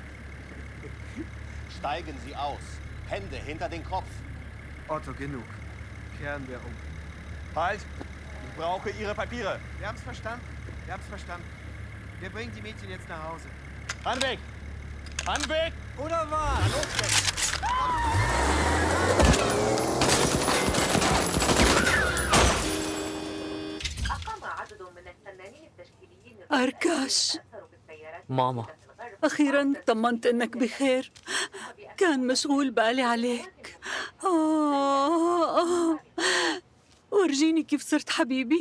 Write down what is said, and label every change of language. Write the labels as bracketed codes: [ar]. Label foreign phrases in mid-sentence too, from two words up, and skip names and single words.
[de] Steigen Sie aus. Hände hinter den Kopf. Otto, genug. Kehren wir um. Halt! Ich brauche Ihre Papiere. Wir haben's verstanden. Wir haben's verstanden. Wir bringen die Mädchen jetzt nach Hause. Hand weg! Hand weg! Oder was? Na, los jetzt! [ar] أركاش، ماما، أخيراً طمنت إنك بخير. كان مشغول بالي عليك. ورجيني كيف صرت حبيبي.